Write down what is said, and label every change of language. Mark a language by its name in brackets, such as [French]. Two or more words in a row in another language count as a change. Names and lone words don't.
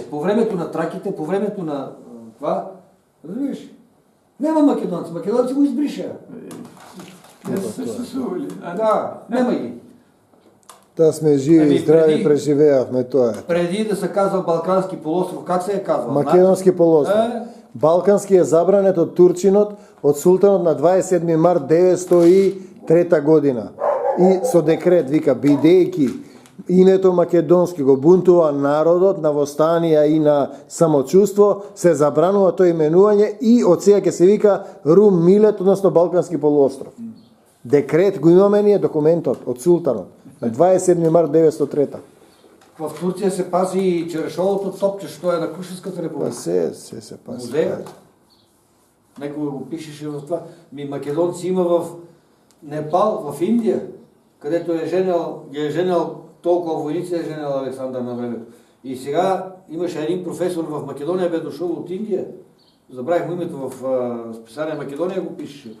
[Bulgarian] По времето на траките, по времето на това, разбираш? Няма македонци. Македонци го избриша. Не са съществували. Да, няма ги. Та сме живи и здрави, преживеяхме това. Преди да се казва Балкански полуостров, как се е казвал? [Macedonian] Македонски полуостров. Балкански е забранет од Турчинот, од султанот на 27 март 903 година. И со декрет вика, бидејќи името македонски го бунтува народот на востанија и на самочувство, се забранува тој именување и од сега ќе се вика Рум Милет, односно Балкански полуостров. Декрет го имаме ние документот од султанот на 27 март 903. [Bulgarian] В Турција се пази и черешовото топче, што е на Крушевската република. Се пази. [Macedonian] Музеј. Некој го пишеше в това. [Bulgarian] Македонци има в Непал, в Индија, където ги е женел толкова войници, е женел Александър на времето. И сега имаше един професор в Македония, бе дошъл от Индия. Забравих му името в списание Македония, го пишеше.